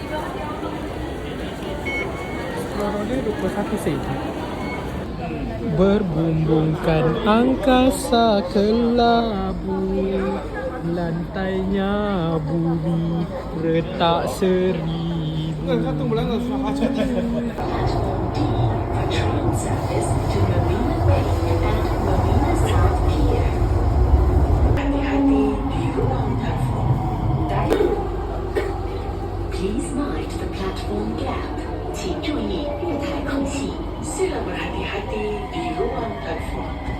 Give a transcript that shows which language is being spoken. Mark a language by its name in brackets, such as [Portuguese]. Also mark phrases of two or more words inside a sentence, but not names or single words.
[Malay] Lorong dia 21 sen. Berbumbungkan angkasa kelabu, lantainya bumi retak seribu. [English] Please mind the platform gap. [Chinese] 请注意月台空隙。 [Malay] Sila berhati-hati di ruang platform.